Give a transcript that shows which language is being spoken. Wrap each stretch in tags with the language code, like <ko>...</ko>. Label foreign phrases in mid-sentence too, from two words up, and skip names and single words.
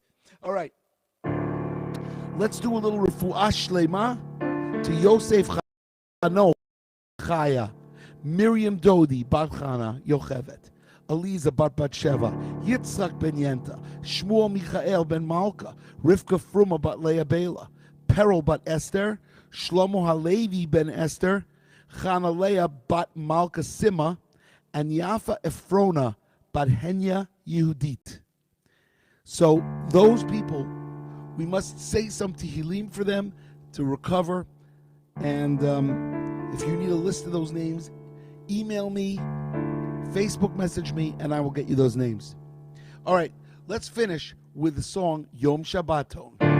<en>All right. Let's do a little</en> <he>refuah shlema</he> <en>to Yosef Chano Chaya, Miriam Dodi Bat Chana Yochevet, Eliza Bat Batsheva, Yitzchak Ben Yenta, Shmuel Michael Ben Malka, Rivka Fruma Bat Leah Bela, Peril Bat Esther, Shlomo Halevi Ben Esther, Chana Leah Bat Malka Sima, and Yafa Efrona Bat Henya Yehudit. So those people, we must say some tehillim for them to recover. And if you need a list of those names, email me, Facebook message me, and I will get you those names. All right, let's finish with the song Yom Shabbaton.</en>